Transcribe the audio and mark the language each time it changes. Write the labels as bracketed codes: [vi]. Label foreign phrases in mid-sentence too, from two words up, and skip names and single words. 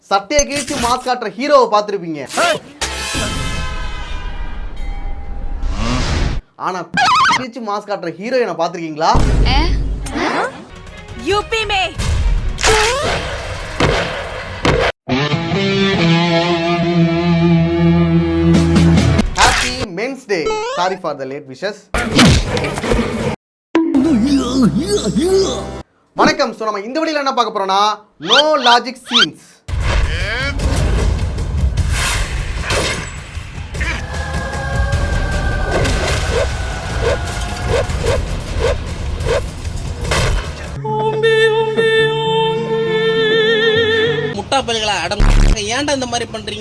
[ta] சட்டையை கிழிச்சு மாஸ் காட்டுற ஹீரோவை பார்த்துருப்பீங்க. ஆனா கிழிச்சு மாஸ் காட்டுற ஹீரோயினை பார்த்துருக்கீங்களா? [hi] यूपी में [en] Happy Men's Day. Sorry for the late wishes. [ta] வணக்கம். ஸோ நம்ம இந்த வீடியோல என்ன பார்க்க போறோம்னா [en] no logic scenes. [ta] முட்டா பல்களா அடம் ஏன்டா இந்த மாதிரி பண்றீங்க?